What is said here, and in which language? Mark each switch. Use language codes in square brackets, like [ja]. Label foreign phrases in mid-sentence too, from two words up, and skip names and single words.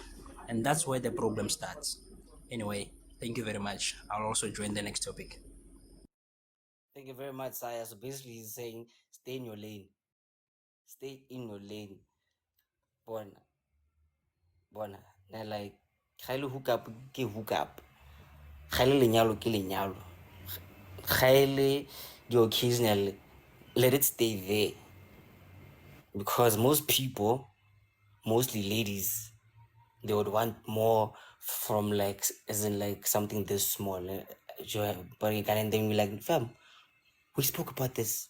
[en] And that's where the problem starts. Anyway, thank you very much. I'll also join the next topic. Thank you very much, Saya. So basically, he's saying stay in your lane. Stay in your lane. Bona. They're like, Khale hook up, ke hook up. [st] Khale lenyalo, ke lenyalo. [en] Khale the occasional, let it stay there. Because most people, mostly ladies, they would want more from like, as in like something this small. But you can then be like, fam, we spoke about this.